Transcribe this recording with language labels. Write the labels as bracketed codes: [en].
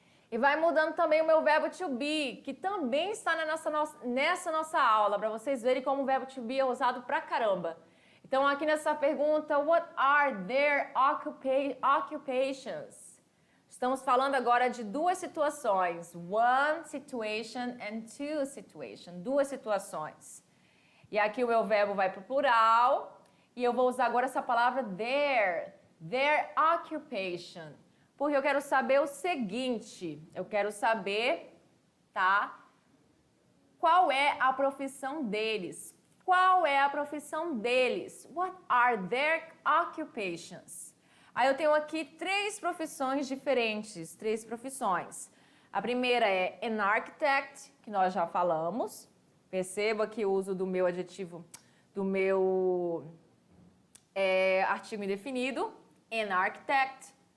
[pt] E vai mudando também o meu verbo to be, que também está nessa nossa aula, para vocês verem como o verbo to be é usado pra caramba. Então, aqui nessa pergunta, [en] what are their occupations? [pt] Estamos falando agora de duas situações. [en] One situation and two situation. [pt] Duas situações. E aqui o meu verbo vai para o plural. E eu vou usar agora essa palavra their. [en] Their occupation. [pt] Porque eu quero saber o seguinte. Eu quero saber, tá? Qual é a profissão deles? Qual é a profissão deles? [en] What are their occupations? [pt] Aí eu tenho aqui três profissões diferentes, três profissões. A primeira é an architect, que nós já falamos. Perceba que o uso do meu adjetivo, do meu artigo indefinido, an architect.